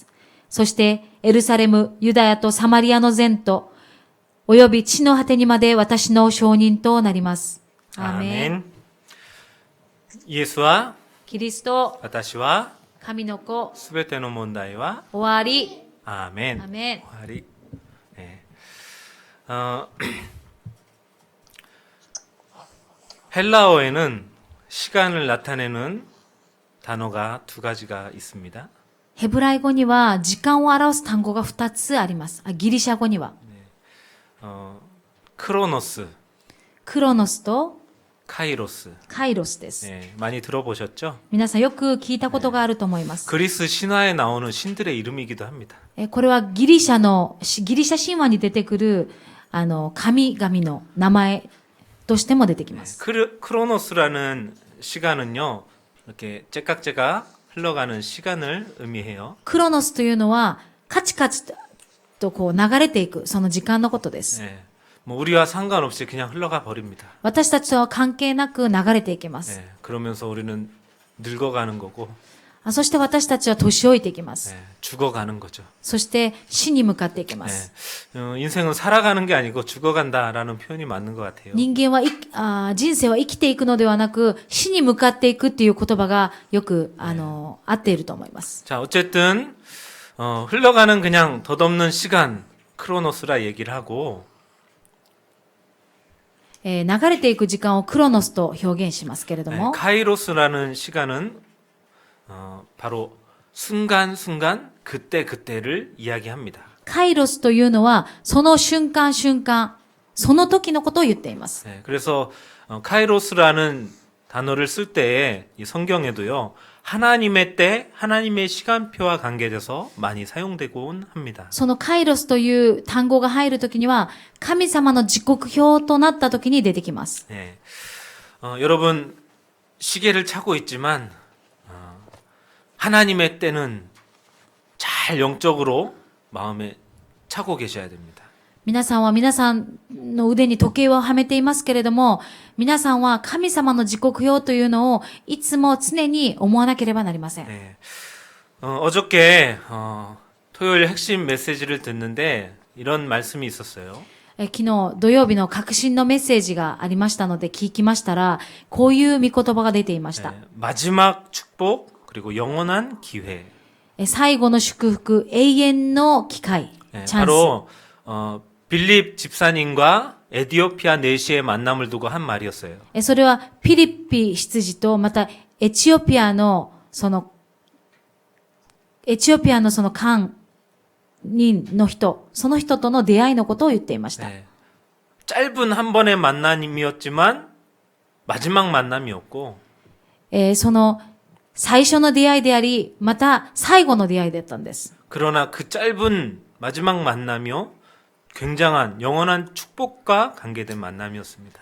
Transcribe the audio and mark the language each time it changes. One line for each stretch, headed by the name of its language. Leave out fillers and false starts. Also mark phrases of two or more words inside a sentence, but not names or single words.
Japanese: そしてエルサレム、ユダヤとサマリアの全土、および地の果てにまで私の証人となります。アーメン。
Korean: 예수와
Japanese: キリスト、私は神の子、すべての問題は終わり。
Korean: 아멘. 아멘.
Japanese: 終わり.
Korean: 네. 헬라어에는 시간을 나타내는 단어가 두 가지가 있습니다.
Japanese: ヘブライ語には時間を表す単語が2つあります。ギリシャ語には。
Korean: 크로노스,
Japanese: クロノスと
Korean: 카이로스.
Japanese: カイロスです。
Korean: 네, 많이 들어보셨죠?
Japanese: 皆さんよく聞いたことがあると思います。
Korean: 그리스 신화에 나오는 신들의 이름이기도 합니다.
Japanese: これはギリシャ神話に出てくる神々の名前としても出てきます。
Korean: 크로노스라는 시간은요, 이렇게 째깍째깍 흘러가는 시간을 의미해요.
Japanese: クロノスというのはカチカチとこう流れていくその時間のことです。
Korean: 네, 뭐 우리와 상관없이 그냥 흘러가 버립니다.
Japanese: 私たちとは関係なく流れていきます。
Korean: 네, 그러면서 우리는 늙어가는 거고,
Japanese: そして私たちは年老いていきます。
Korean: 네, 죽어가는 거죠.
Japanese: そして死に向かっていきます。
Korean: 네, 인생은 살아가는 게 아니고 죽어간다라는 표현이 맞는 것 같아요.
Japanese: 人間は人生は生きていくのではなく死に向かっていくっていう言葉がよく合っていると思います。
Korean: 자, 어쨌든 흘러가는 그냥 덧없는 시간, 크로노스라 얘기를 하고,
Japanese: 流れていく時間をクロノスと表現しますけれど
Korean: 네,
Japanese: も、
Korean: 카이로스라는 시간은 바로 순간순간 그때그때를 이야기합니다.
Japanese: カイロスというのはその瞬間瞬間、その時のことを言っています。
Korean: 네, 그래서 카이로스라는 단어를 쓸 때에 이 성경에도요, 하나님의 때, 하나님의 시간표와 관계돼서 많이 사용되곤 합니다.
Japanese: そのカイロスという単語が入るときには神様の時刻表となったときに出てきます。
Korean: 네, 여러분 시계를 차고 있지만 하나님의 때는 잘 영적으로 마음에 차고 계셔야 됩니다.
Japanese: 皆さんは皆さんの腕に時計をはめていますけれども、皆さんは神様の時刻表というのをいつも常に思わなければなりません。
Korean: 네. 어저께 토요일 핵심 메시지를 듣는데 이런 말씀이 있었어요.
Japanese: 昨日土曜日の革新のメッセージがありましたので聞きましたら、こういう御言葉が出ていました。
Korean: 네. 마지막 축복 그리고 영원한 기회.
Japanese: 最後の祝福、永遠の機会、
Korean: 네.
Japanese: チャンス。
Korean: 바로 빌립 집사님과 에티오피아 내시의 만남을 두고 한 말이었어요.
Japanese: それはピリピ執事とまたエチオピアのその官人の人、その人との出会いのことを言っていました。
Korean: 네. 짧은 한 번의 만남이었지만 마지막 만남이었고
Japanese: その最初の出会いであり、また最後の出会いだったんです。
Korean: 그러나 그 짧은 마지막 만남이요 굉장한 영원한 축복과 관계된 만남이었습니다.